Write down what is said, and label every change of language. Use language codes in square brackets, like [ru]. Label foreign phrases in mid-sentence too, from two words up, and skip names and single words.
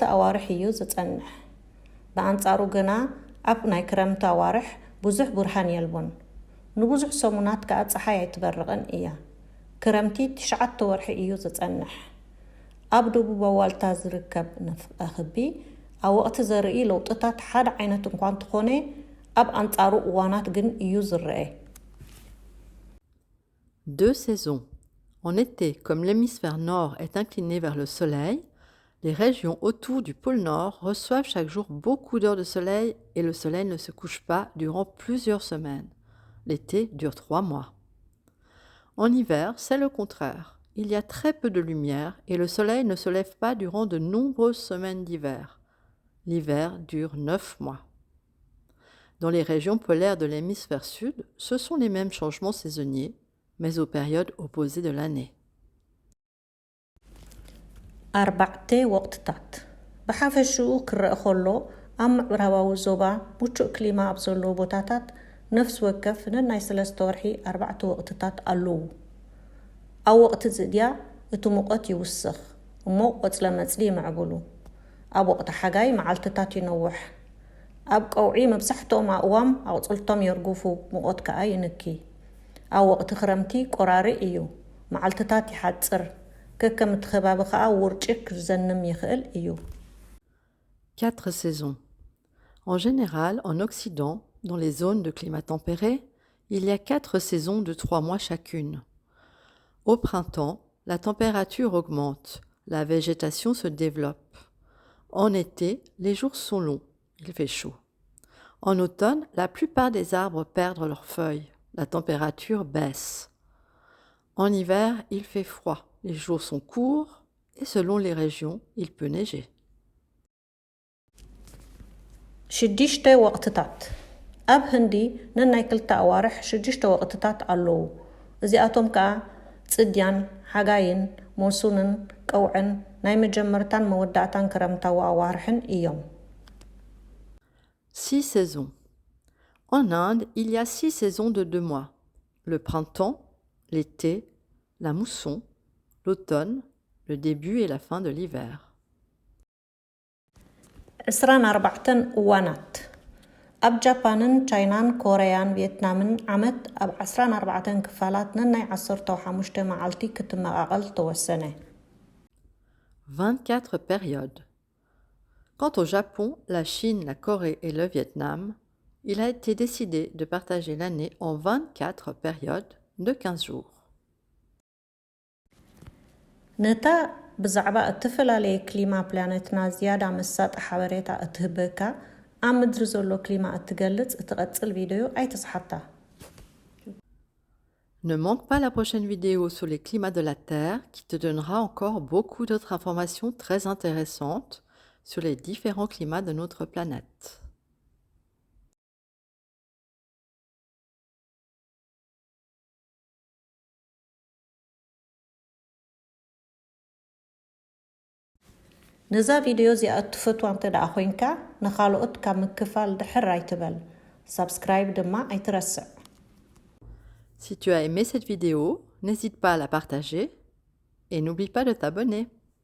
[ti] ኣዋርሕ እዩ ዝጸንሕ ብኣንጻሩ ግና ኣብ ናይ ክረምቲ ኣዋርሕ ብዙሕ ብርሃን የልቦን ንብዙሕ ሰሙናት ከዓ ፀሓይ ኣይትበርቕን እያ ክረምቲ 9 ወርሒ እዩ ዝጸንሕ ኣብ ደቡባዊ ዋልታ ዝርከብ ንፍቀ ክቢ ኣብ ወቕቲ ዘርኢ ለውጥታት ሓደ ዓይነት እንኳ እንተኾነ ኣብ ኣንጻሩ እዋናት ግን እዩ ዝረአ [fr] Deux saisons. En été, comme l'hémisphère nord est incliné vers le soleil, les régions autour du pôle nord reçoivent chaque jour beaucoup d'heures de soleil et le soleil ne se couche pas durant plusieurs semaines. L'été dure 3 mois. En hiver, c'est le contraire. Il y a très peu de lumière et le soleil ne se lève pas durant de nombreuses semaines d'hiver. L'hiver dure 9 mois. Dans les régions polaires de l'hémisphère sud, ce sont les mêmes changements saisonniers, mais aux périodes opposées de l'année. [ti] ኣርባዕተ ወቅትታት ብሓፈሽኡ ክረአ ከሎ ኣብ ምዕራባዊ ዞባ ምቹእ ክሊማ ኣብ ዘለዎ ቦታታት ነፍሲ ወከፍ ንናይ 3 ወርሒ 4 ወቅትታት ኣለዉ ኣብ ወቅቲ ዝድያ እቲ ሙቐት ይውስኽ እሞ ቆፅለ መፅሊ ይምዕብሉ ኣብ ወቅቲ ሓጋይ መዓልትታት ይነውሕ ኣብ ቀውዒ መብዛሕትኦም ኣእዋም ኣቁፅልቶም የርግፉ ሙቐት ከዓ ይንኪ ኣብ ወቅቲ ክረምቲ ቆራሪ እዩ መዓልትታት ይሓፅር ከከም እቲ ከባቢ ከዓ ውርጭ ክዘንም ይኽእል እዩ [fr] 4 saisons. En général, en Occident, dans les zones de climat tempéré, il y a 4 saisons de 3 mois chacune. Au printemps, la température augmente, la végétation se développe. En été, les jours sont longs, il fait chaud. En automne, la plupart des arbres perdent leurs feuilles, la température baisse. En hiver, il fait froid, les jours sont courts et selon les régions, il peut neiger. [ti] 6 ወቅትታት ኣብ ህንዲ ንናይ 2 ኣዋርሕ 6 ወቅትታት ኣለዉ እዚኣቶም ከዓ ጽድያን ሓጋይን ሞንሱንን ቀውዕን ናይ መጀመርታን መወዳእታን ክረምታዊ ኣዋርሕን እዮም [fr] 6 saisons. En Inde, il y a 6 saisons de 2 mois. Le printemps, l'été, la mousson, l'automne, le début et la fin de l'hiver. [ti] 24 እዋናት ኣብ ጃፓንን ቻይናን ኮርያን ቪየትናምን ዓመት ኣብ 14 ክፋላት ንናይ 15 መዓልቲ ክትመቃቀል ተወሰነ [fr] 24 périodes. Quant au Japon, la Chine, la Corée et le Vietnam, il a été décidé de partager l'année en 24 périodes de 15 jours. [ti] ነታ ብዛዕባ እተፈላለየ ክሊማ ፕላኔትና ዝያዳ መሳጥ ሓበሬታ እትህበካ ኣብ ምድሪ ዘሎ ክሊማ እትገልጽ እትቐጽል ቪድዮ ኣይተስሓታ [fr] Ne manque pas la prochaine vidéo sur les climats de la Terre qui te donnera encore beaucoup d'autres informations très intéressantes sur les différents climats de notre planète. [ti] ነዛ ቪድዮ እዚኣ እትፈትዋ እንተደኣ ኮይንካ ንኻልኦት ካብ ምክፋል ድሕር ኣይትበል ሳብስክራይብ ድማ ኣይትረስዕ [fr] Si tu as aimé cette vidéo, n'hésite pas à la partager et n'oublie pas de t'abonner.